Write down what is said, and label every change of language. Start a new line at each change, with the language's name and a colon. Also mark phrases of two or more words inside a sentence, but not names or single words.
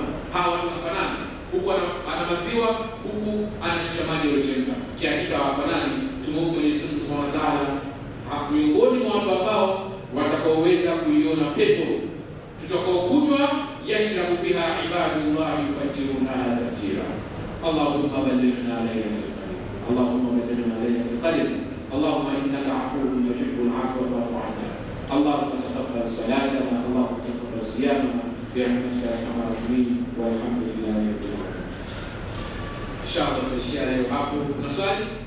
Swahili: Hawa watu wanafanana, huku ana maziwa, huku ananyesha maji yaliyochemka. Kihakika hawafanani. Tumuombe Mwenyezi Mungu
Arabic: سبحانه وتعالى
Swahili: miongoni mwa watu ambao watakaoweza kuiona pepo, tutakaokunywa
Arabic: يشرب بها عباد الله يفجرونها تفجيرا. اللهم بلغنا ليلة القدر، اللهم بلغنا ليلة القدر، اللهم إنك عفو تحب العفو فاعف عنا. اللهم تقبل صلاتنا، اللهم تقبل صيامنا برحمتك يا أرحم الراحمين، والحمد لله رب العالمين.
Swahili: Inshallah tuishia leo hapo. Kuna swali?